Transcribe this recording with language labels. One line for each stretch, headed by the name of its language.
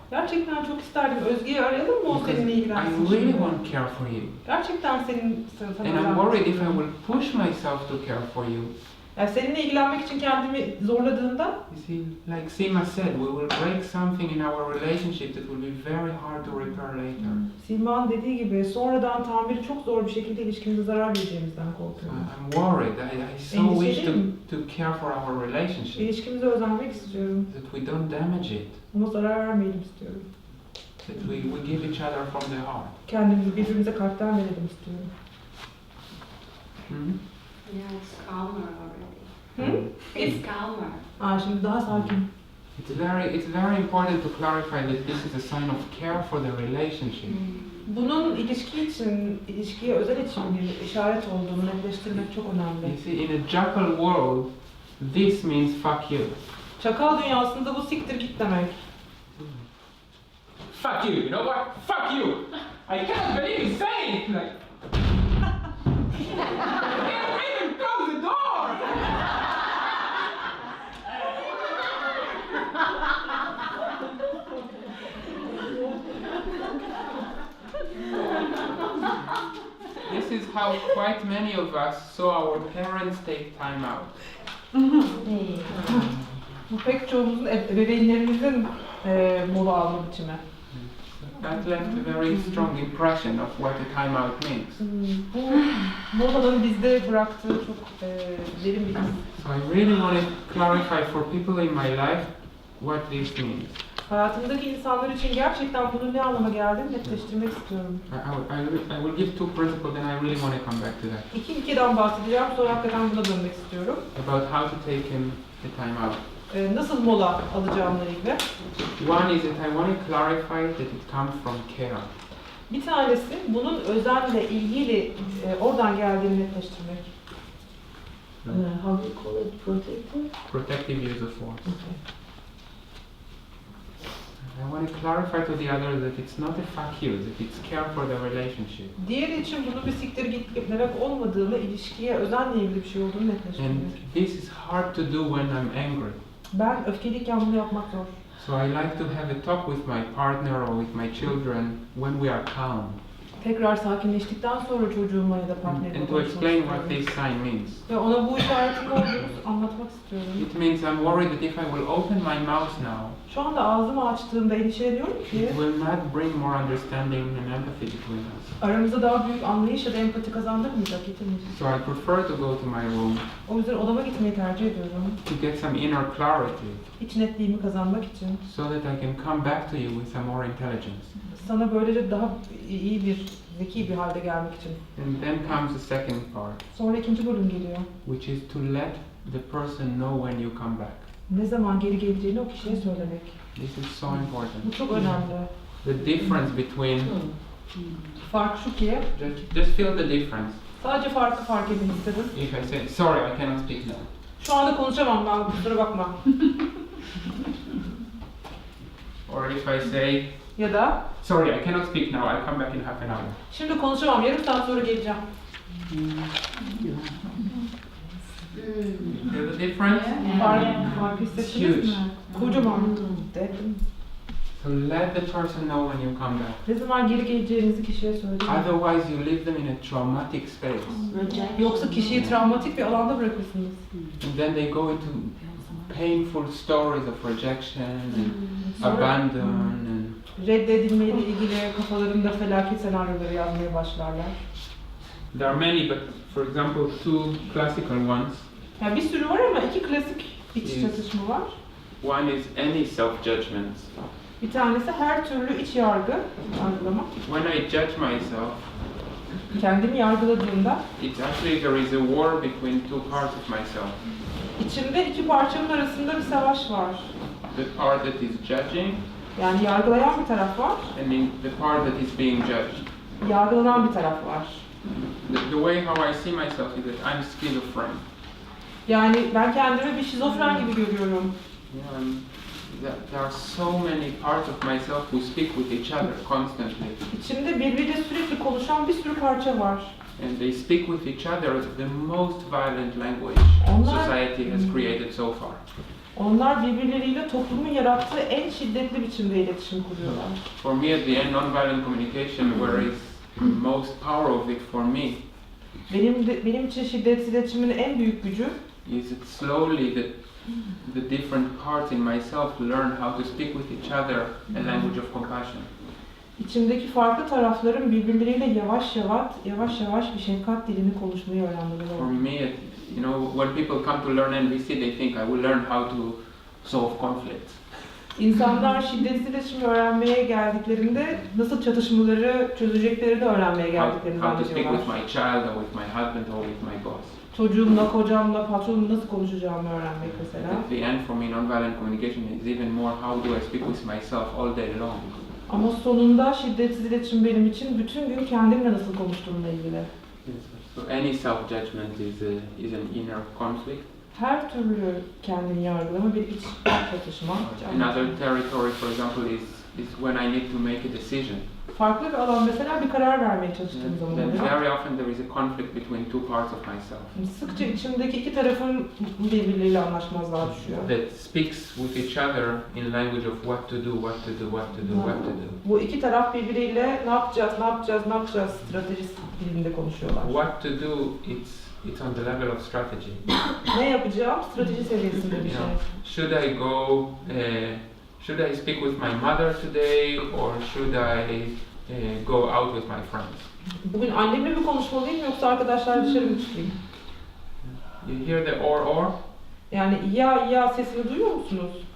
Turkish: Gerçekten çok isterdim. Özge'yi arayalım mı o seninle
English: I
Turkish: ilgilensin?
English: really
Turkish: şimdi?
English: want care for you.
Turkish: Gerçekten sana
English: And I'm worried if I will push myself to care for you.
Turkish: Yani seninle ilgilenmek için kendimi zorladığımda,
English: You see, like Sima said, we will break something in our relationship that will be very hard to repair later.
Turkish: Sima'nın dediği gibi sonradan tamiri çok zor bir şekilde ilişkimize zarar vereceğimizden korkuyorum.
English: I'm worried. I so wish to care for our relationship.
Turkish: İlişkimize özenmek istiyorum.
English: That we don't damage it.
Turkish: Ona zarar vermeyelim istiyorum.
English: That we give each other from the heart.
Turkish: Kendimizi birbirimize kalpten verelim istiyorum. Hmm?
English: Yeah, it's calmer already. Hı? It's calmer.
Turkish: Şimdi daha sakin.
English: It's very important to clarify that this is a sign of care for the relationship.
Turkish: Bunun ilişkiye özel için bir işaret olduğunu netleştirmek çok önemli.
English: You see, in a jackal world, this means fuck you.
Turkish: Çakal dünyasında bu siktir git demek.
English: Fuck you, you know what? Fuck you! I can't believe you saying it! Like, I can't even close the door! This is how quite many of us saw our parents take time out.
Turkish: Bu pek çoğumuzun ebeveynlerimizin mola alma biçimi.
English: That left a very strong impression of what a time out means.
Turkish: Bu molanın bizde bıraktığı çok derin bir his.
English: So I really want to clarify for people in my life what this means.
Turkish: Hayatımdaki insanlar için gerçekten bunun ne anlama geldiğini netleştirmek istiyorum.
English: I will give two principles and I really want to come back to that.
Turkish: İki ilkeden bahsedeceğim, sonra hakikaten buna dönmek istiyorum.
English: About how to take the time out.
Turkish: Nasıl mola alacağımla ilgili.
English: One is that I want to clarify that it comes from care.
Turkish: Bir tanesi bunun özenle, ilgiyle oradan geldiğini netleştirmek.
English: How do you call it? Protective? Protective use of force. Okay. I want to clarify to the other that it's not a fuck you, that it's care for the relationship.
Turkish: Diğeri için bunun bir siktir git demek olmadığını, ilişkiye özenle ilgili bir şey olduğunu netleştiriyor.
English: And this is hard to do when I'm angry.
Turkish: Ben öfkeliyken bunu yapmak zor.
English: So I like to have a talk with my partner or with my children when we are calm.
Turkish: Tekrar sakinleştikten sonra çocuğumla ya da partnerimle
English: And to explain what this sign means.
Turkish: Ve ona bu işaretin olduğunu anlatmak istiyorum.
English: It means I'm worried that if I will open my mouth now,
Turkish: Şu anda ağzımı açtığımda endişeleniyorum ki
English: it will not bring more understanding and empathy between us.
Turkish: aramızda daha büyük anlayış ya da empati kazandırmayacak, getirmeyecek.
English: So I prefer to go to my room
Turkish: O yüzden odama gitmeyi tercih ediyorum.
English: to get some inner clarity
Turkish: İç netliğimi kazanmak için.
English: so that I can come back to you with some more intelligence.
Turkish: Sana böylece daha iyi bir, zeki bir halde gelmek için.
English: And then comes the second part,
Turkish: Sonra ikinci bölüm geliyor.
English: which is to let the person know when you come back.
Turkish: Ne zaman geri geleceğini o kişiye söylemek.
English: This is so important.
Turkish: Bu çok önemli.
English: The difference between,
Turkish: Fark şu ki,
English: just feel the difference.
Turkish: sadece farkı fark edin istedim.
English: If I say, sorry, I cannot speak now.
Turkish: Şu anda konuşamam ben, kusura bakma.
English: Or if I say,
Turkish: Ya da,
English: sorry, I cannot speak now, I'll come back in half an hour.
Turkish: şimdi konuşamam, yarım saat sonra geleceğim.
English: Feel the difference?
Turkish: Fark hissettiniz mi? Kocaman. Dedim.
English: So let the person know when you come back.
Turkish: Ne zaman geri geleceğinizi kişiye söyleyin.
English: Otherwise you leave them in a traumatic space.
Turkish: Yoksa kişiyi travmatik bir alanda bırakırsınız.
English: And then they go into painful stories of rejection and abandon and
Turkish: Reddedilmeyle ilgili kafalarında felaket senaryoları yazmaya başlarlar.
English: there are many, but for example, two classical ones.
Turkish: Yani bir sürü var ama iki klasik iç çatışma var.
English: One is any self-judgment.
Turkish: Bir tanesi her türlü iç yargılama.
English: When I judge myself,
Turkish: Kendimi yargıladığımda
English: it's actually there is a war between two parts of myself.
Turkish: içimde iki parçanın arasında bir savaş var.
English: The part that is judging
Turkish: Yani yargılayan bir taraf var,
English: and the part that is being judged.
Turkish: yargılanan bir taraf var.
English: The way how I see myself is that I'm schizophrenic.
Turkish: Yani ben kendimi bir şizofren gibi görüyorum.
English: There are so many parts of myself who speak with each other constantly.
Turkish: İçimde birbiriyle sürekli konuşan bir sürü parça var.
English: And they speak with each other the most violent language society has created so far.
Turkish: Onlar birbirleriyle toplumun yarattığı en şiddetli biçimde iletişim kuruyorlar.
English: For me at the end, non-violent communication, where is most power of it for me,
Turkish: Benim için şiddetsiz iletişimin en büyük gücü
English: is it slowly the different parts in myself learn how to speak with each other a language of compassion.
Turkish: İçimdeki farklı tarafların birbirleriyle yavaş yavaş bir şefkat dilini konuşmayı öğrenmeleri
English: me, you know, when people come to learn NVC, they think I will learn how to solve conflict.
Turkish: İnsanlar şiddetsiz iletişimi öğrenmeye geldiklerinde nasıl çatışmaları çözeceklerini öğrenmeye geldiklerini
English: How to speak with
Turkish: zannediyorlar.
English: my child or with my husband or with my boss.
Turkish: Çocuğumla, kocamla, patronumla nasıl konuşacağımı öğrenmek mesela.
English: At the end, for me, non-violent communication is even more how do I speak with myself all day long.
Turkish: Ama sonunda şiddetsiz iletişim benim için bütün gün kendimle nasıl konuştuğumla ilgili.
English: So any self-judgment is an inner conflict.
Turkish: Her türlü kendini yargılama bir iç çatışma.
English: Another territory, for example, is when I need to make a decision.
Turkish: Farklı bir alan mesela bir karar vermeye çalıştığım zaman
English: Then
Turkish: oluyor.
English: very often there is a conflict between two parts of myself.
Turkish: Sıkça içimdeki iki tarafın birbirleriyle anlaşmazlığa düşüyor.
English: That speaks with each other in language of what to do, what to do, what to do, what to do.
Turkish: Bu iki taraf birbiriyle ne yapacağız stratejisi dilinde konuşuyorlar.
English: What to do, it's on the level of strategy.
Turkish: Ne yapacağım? Strateji seviyesinde bir şey.
English: Should I speak with my mother today, or should I go out with my friends?
Turkish: Bugün annemle mi konuşmalıyım yoksa arkadaşlar dışarı mı çıkayım?
English: You hear the or?
Turkish: Yani ya sesini duyuyor musunuz?